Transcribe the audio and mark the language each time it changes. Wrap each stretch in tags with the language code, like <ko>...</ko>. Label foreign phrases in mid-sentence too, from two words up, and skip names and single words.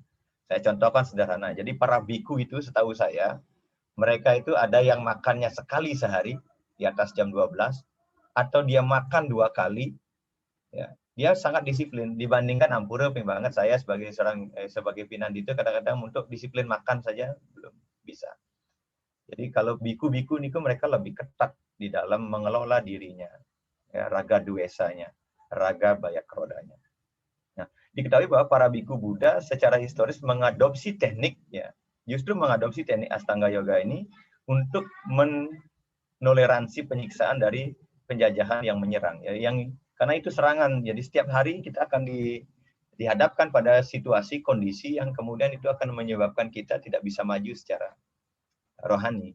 <id>Saya contohkan sederhana. Jadi para biku itu setahu saya, mereka itu ada yang makannya sekali sehari di atas jam 12, atau dia makan 2 kali, ya. Dia sangat disiplin dibandingkan Ampura banget saya sebagai pinandita kadang-kadang untuk disiplin makan saja belum bisa. Jadi kalau biku-biku niku mereka lebih ketat di dalam mengelola dirinya, ya, raga duesanya, raga bayakrodanya. Nah, diketahui bahwa para biku Buddha secara historis mengadopsi teknik, ya, justru mengadopsi teknik Astanga Yoga ini untuk menoleransi penyiksaan dari penjajahan yang menyerang, ya, karena itu serangan. Jadi setiap hari kita akan dihadapkan pada situasi kondisi yang kemudian itu akan menyebabkan kita tidak bisa maju secara rohani.</id>